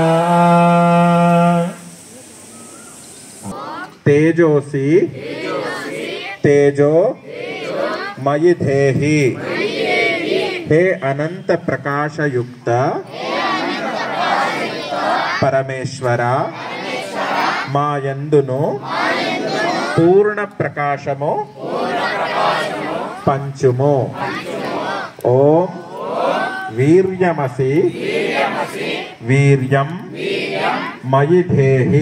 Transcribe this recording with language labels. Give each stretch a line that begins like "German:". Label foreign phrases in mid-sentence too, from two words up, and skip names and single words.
Sanskrit: तेजोसि तेजो मयि धेहि हे अनंत प्रकाश युक्त परमेश्वरा
Telugu: మా యందును పూర్ణ ప్రకాశము పంచుము.
Sanskrit: ॐ वीर्यमसि वीर्यं मयि धेहि.